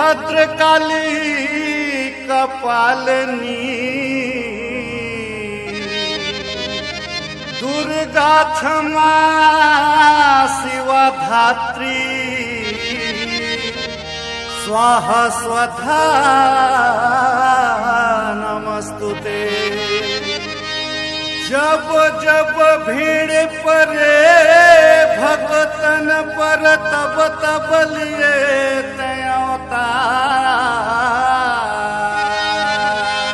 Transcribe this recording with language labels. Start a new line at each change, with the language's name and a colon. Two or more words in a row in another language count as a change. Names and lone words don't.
Sanskrit: भद्रकाली कपालिनी दुर्गा क्षमा शिवा धात्री स्वाहा स्वधा नमस्तुते।
Awadhi: जब जब भीड़ परे भगतन पर तब तब लिए अवतार।